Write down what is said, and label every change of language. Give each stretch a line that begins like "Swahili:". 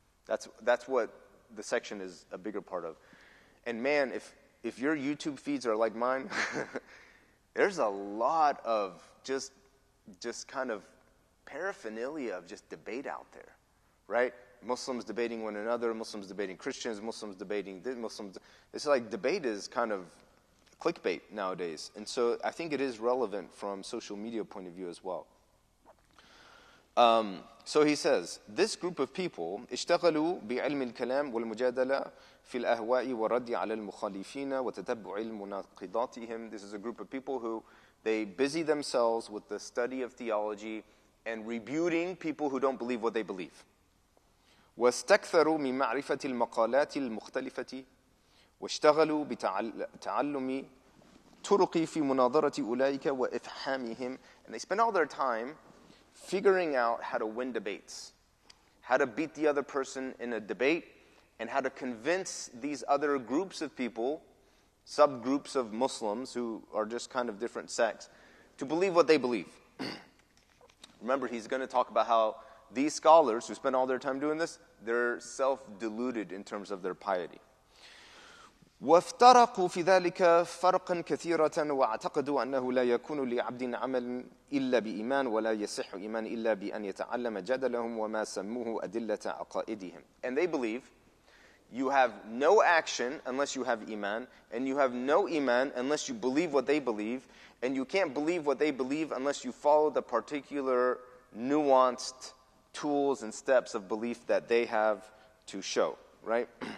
English: That's what the section is a bigger part of. And man, if your YouTube feeds are like mine, there's a lot of just kind of paraphernalia of just debate out there, right? Muslims debating one another, Muslims debating Christians, Muslims debating Muslims. It's like debate is kind of clickbait nowadays. And so I think it is relevant from social media point of view as well. So he says, this group of people
Arabic: اشتغلوا بعلم الكلام والمجادلة في الأهواء والرد على المخالفين وتتبع مناقضاتهم.
English: This is a group of people who they busy themselves with the study of theology and rebuting people who don't believe what they believe.
Arabic: واستكثروا من معرفة المقالات المختلفة واشتغلوا بتعلم طرق في مناظرة أولئك وإفحامهم.
English: And they spend all their time figuring out how to win debates, how to beat the other person in a debate, and how to convince these other groups of people, subgroups of Muslims who are just kind of different sects, to believe what they believe. Remember, he's going to talk about how these scholars who spend all their time doing this, they're self-deluded in terms of their piety.
Arabic: وافترقوا في ذلك فرقا كثيرة واعتقدوا أنه لا يكون لعبد عمل إلا بإيمان ولا يصح إيمان إلا بأن يتعلم جدلهم وما سموه أدلة عقائدهم.
English: And they believe you have no action unless you have iman, and you have no iman unless you believe what they believe, and you can't believe what they believe unless you follow the particular nuanced tools and steps of belief that they have to show, right?